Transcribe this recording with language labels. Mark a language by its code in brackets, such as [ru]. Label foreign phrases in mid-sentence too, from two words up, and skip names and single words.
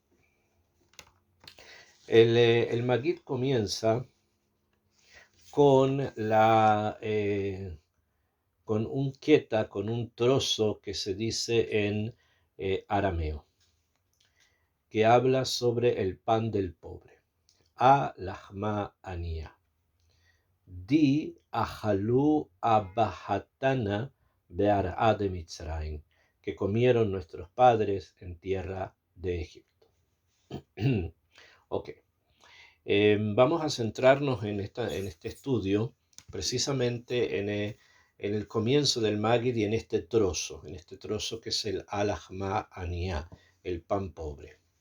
[es] El Magid comienza con con un queta, con un trozo que se dice en arameo, que habla sobre el pan del pobre. [arc] הא לחמא עניא. די אכלו אבהתנא בארעא דמצרים, [es] que comieron nuestros padres en tierra de Egipto. Ok. Vamos a centrarnos en este estudio precisamente en el comienzo del Magid y en este trozo que es el [arc] הא לחמא עניא, [es] el pan pobre.